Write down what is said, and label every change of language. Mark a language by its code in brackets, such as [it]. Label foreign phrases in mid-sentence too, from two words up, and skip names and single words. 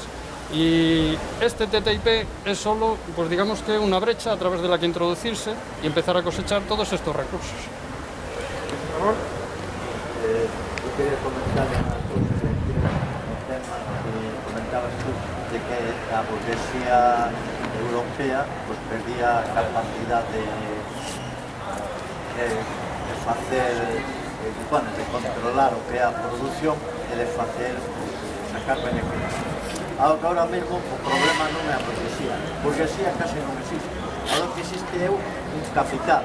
[es] Y este TTIP es solo, pues digamos que una brecha a través de la que introducirse y empezar a cosechar todos estos recursos. Por favor. Yo quería comentar un tema que comentabas tú, de que la burguesía europea pues perdía capacidad de controlar [gl] o que é a produción [es] e de sacar beneficios. [gl] Ahora mesmo o problema non é a burguesía casi non existe. Ahora que existe é un capital.